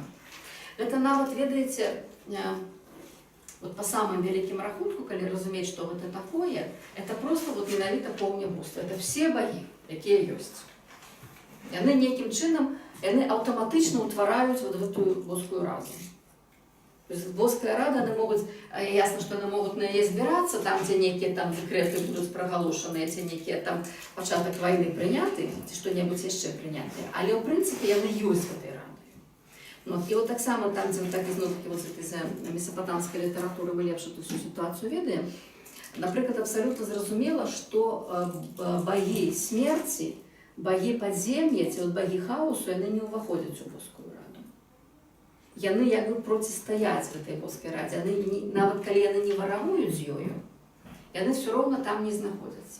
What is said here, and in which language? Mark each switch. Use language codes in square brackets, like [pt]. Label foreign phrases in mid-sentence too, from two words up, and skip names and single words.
[be] Гэта нават, ведаеце, вот па самым вялікім рахунку, калі разумець, што гэта такое, [ru] это просто [be] вот менавіта поўня боства. [ru] Это все [be] багі, якія ёсць. Яны нейкім чынам, яны аўтаматычна ўтвараюць вот гэтую боскую раду. [ru] То есть боская рада, они могут, ясно, что они могут [be] на яе збірацца, [ru] там, где некие там декреты будут проголошены, ці некие там пачаток войны прыняты, [be] ці што-небудзь яшчэ прынятыя. Але ў прынцыпе яны ёсць гэтай радой. Вот. І вот так само там, дзе так ізноў-такі вот з месапатамскай літаратуры мы лепш [ru] эту всю ситуацию [be] ведаем, напрыклад, абсалютна зразумела, што багі смерці, багі падзем'я, ці вот багі хаосу, яны не ўваходзяць у боскую раду. Яны як бы процістаяць гэтай боскай радзе. Нават калі яны не варагуюць з ёю, яны все роўна там не знаходзяцца.